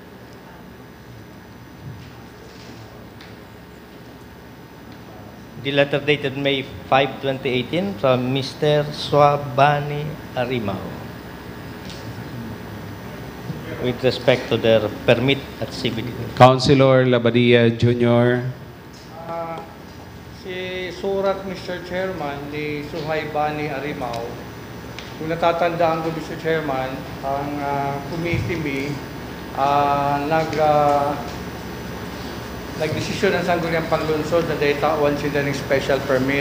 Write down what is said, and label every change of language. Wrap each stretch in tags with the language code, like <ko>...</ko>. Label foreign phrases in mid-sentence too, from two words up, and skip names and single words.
<en>The letter dated May 5, 2018 from Mr. Swabani Arimao with respect to their permit at CBD. Councilor Labadia Jr.</en> <bik>Si surat, Mr.</bik> <tl>Chairman, ni Suhaybani Arimao, kung natatandaan ko, Mr. Chairman, ang committee nagdesisyon ng Sangguniang Panlungsod na daytawan sila ng special permit.</tl>